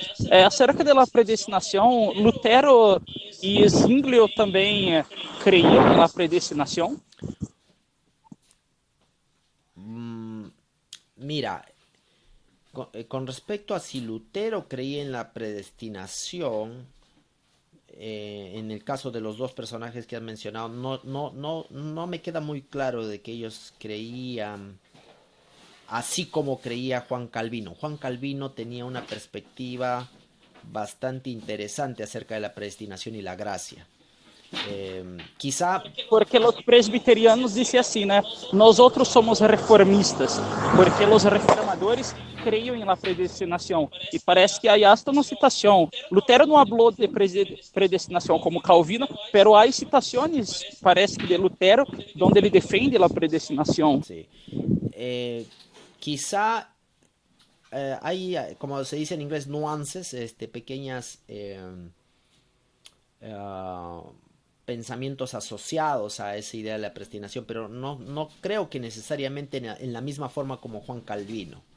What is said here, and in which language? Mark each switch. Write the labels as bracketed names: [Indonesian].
[Portuguese] acerca da predestinação, Lutero e Zwinglio também creiam na predestinação? [Spanish] mm, Mira, con respecto a si Lutero creía en la predestinación, en el caso de los dos personajes que has mencionado, no me queda muy claro de que ellos creían así como creía Juan Calvino. Juan Calvino tenía una perspectiva bastante interesante acerca de la predestinación y la gracia. Quizá, [Portuguese] Porque os presbiterianos dizem assim, né? Nós outros somos reformistas, porque os reformadores creiam na predestinação. E parece que aí hasta uma citação. Lutero não falou de predestinação como Calvino, [Spanish] pero [Portuguese] há citações, parece que de Lutero, onde ele defende a predestinação. [Spanish] sí, quizá hay, como se dice en inglés, nuances, pequeñas uh, pensamientos asociados a esa idea de la predestinación, pero no creo que necesariamente en la misma forma como Juan Calvino.